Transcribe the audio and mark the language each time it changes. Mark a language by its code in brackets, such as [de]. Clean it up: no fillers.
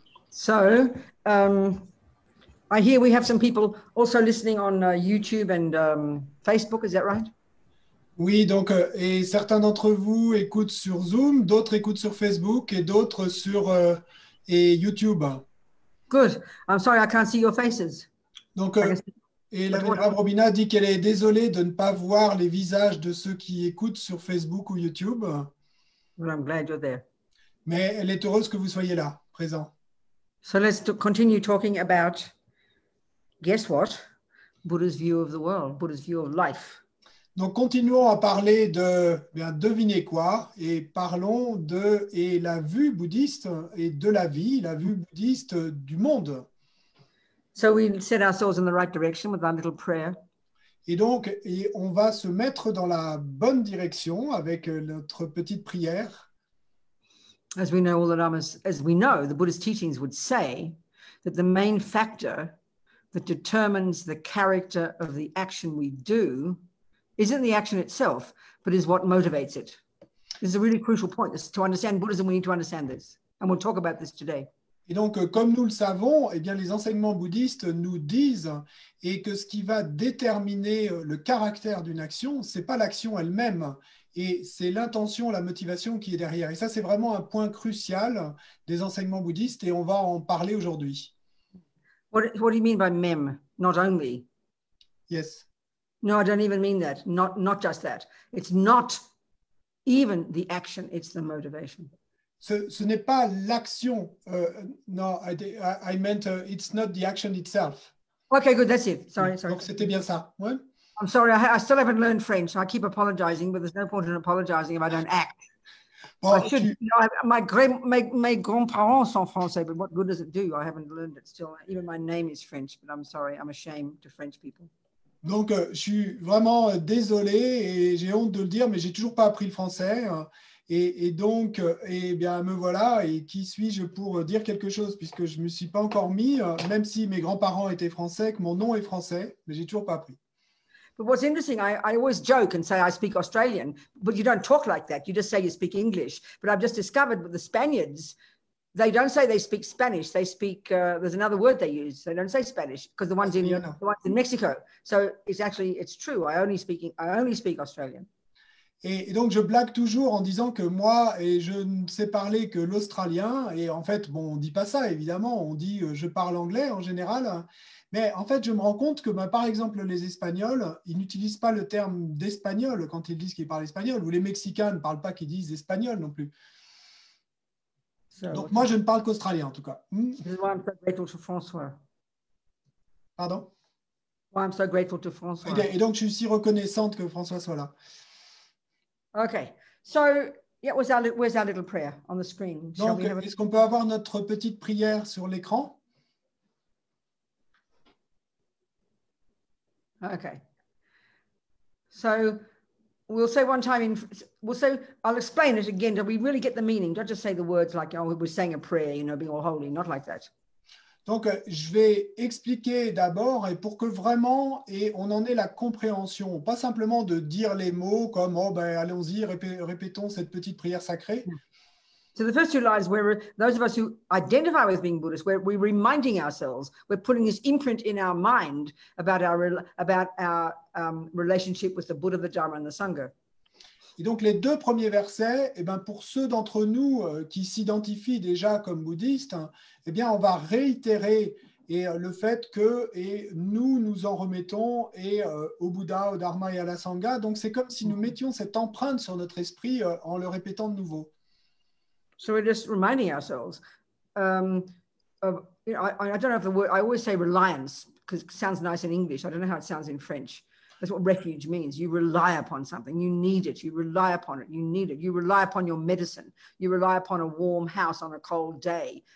[en] So, I hear we have some people also listening on YouTube and Facebook. Is that right? [fr] Oui, donc, et certains d'entre vous écoutent sur Zoom, d'autres écoutent sur Facebook et d'autres sur et YouTube. [en] Good. I'm sorry I can't see your faces. [fr] Donc, [en] I guess- [fr] et la Vénérable Robina dit qu'elle est désolée de ne pas voir les visages de ceux qui écoutent sur Facebook ou YouTube, [en] Well, I'm glad you're there. [fr] mais elle est heureuse que vous soyez là, présent. [en] So let's continue talking about, guess what? Buddha's view of the world, Buddha's view of life. [fr] Donc, continuons à parler de, bien, devinez quoi, et parlons de et la vue bouddhiste et de la vie, la vue bouddhiste du monde. [en] So we set ourselves in the right direction with our little prayer. [fr] Et donc, on va se mettre dans la bonne direction avec notre petite prière. [en] As we know, all the Lamas, as we know, the Buddhist teachings would say that the main factor that determines the character of the action we do isn't the action itself, but is what motivates it. This is a really crucial point. To understand Buddhism, we need to understand this. And we'll talk about this today. [fr] Et donc, comme nous le savons, eh bien, les enseignements bouddhistes nous disent et que ce qui va déterminer le caractère d'une action, ce n'est pas l'action elle-même, et c'est l'intention, la motivation qui est derrière. Et ça, c'est vraiment un point crucial des enseignements bouddhistes, et on va en parler aujourd'hui. [en] What do you mean by mem? Not only? Yes. No, I don't even mean that. Not just that. It's not even the action, it's the motivation. [fr] Ce n'est pas l'action. [en] No, I meant it's not the action itself. Okay, good. That's it. Sorry. [fr] Donc, c'était bien ça. Ouais. [en] I'm sorry. I still haven't learned French. So I keep apologizing, but there's no point in apologizing if I don't act. [fr] Bon, [en] I should. My [fr] grands-parents sont français, [en] but what good does it do? I haven't learned it still. Even my name is French, but I'm sorry. I'm ashamed to French people. [fr] Donc, je suis vraiment désolé et j'ai honte de le dire, mais j'ai toujours pas appris le français. Et donc, eh bien, me voilà. Et qui suis-je pour dire quelque chose, puisque je ne me suis pas encore mis, même si mes grands-parents étaient français, que mon nom est français, mais j'ai toujours pas appris. [en] But what's interesting, I always joke and say I speak Australian, but you don't talk like that. You just say you speak English. But I've just discovered with the Spaniards, they don't say they speak Spanish. They speak, there's another word they use. They don't say Spanish because the ones in Mexico. So it's true. I only speak Australian. [fr] Et donc, je blague toujours en disant que moi, et je ne sais parler que l'australien. Et en fait, bon, on ne dit pas ça, évidemment. On dit je parle anglais en général. Mais en fait, je me rends compte que, par exemple, les Espagnols, ils n'utilisent pas le terme d'espagnol quand ils disent qu'ils parlent espagnol. Ou les Mexicains ne parlent pas qu'ils disent espagnol non plus. Donc, moi, je ne parle qu'australien, en tout cas. [en] This is why I'm so grateful to François. [fr] Pardon? [en] Why I'm so grateful to François. [fr] Et donc, je suis si reconnaissante que François soit là. [en] Okay, so yeah, where's our little prayer on the screen? [fr] Donc, est-ce qu'on peut avoir notre petite prière sur l'écran? [en] Okay. So we'll say one time I'll explain it again. Do we really get the meaning? Don't just say the words like, oh, we're saying a prayer, being all holy, not like that. [fr] Donc, je vais expliquer d'abord et pour que vraiment on en ait la compréhension, pas simplement de dire les mots comme oh ben allons-y, répétons cette petite prière sacrée. [en] So the first two lines, where those of us who identify with being Buddhist, we're reminding ourselves, we're putting this imprint in our mind about our relationship with the Buddha, the Dharma, and the Sangha. [fr] Et donc les deux premiers versets, eh ben, pour ceux d'entre nous qui s'identifient déjà comme bouddhistes, eh bien, on va réitérer le fait que nous en remettons au Bouddha, au Dharma et à la Sangha. Donc c'est comme si nous mettions cette empreinte sur notre esprit en le répétant de nouveau. [en] So we're just reminding ourselves. I don't know if the word, I always say reliance because it sounds nice in English. I don't know how it sounds in French. That's what refuge means. You rely upon something. You need it. You rely upon it. You need it. You rely upon your medicine. You rely upon a warm house on a cold day.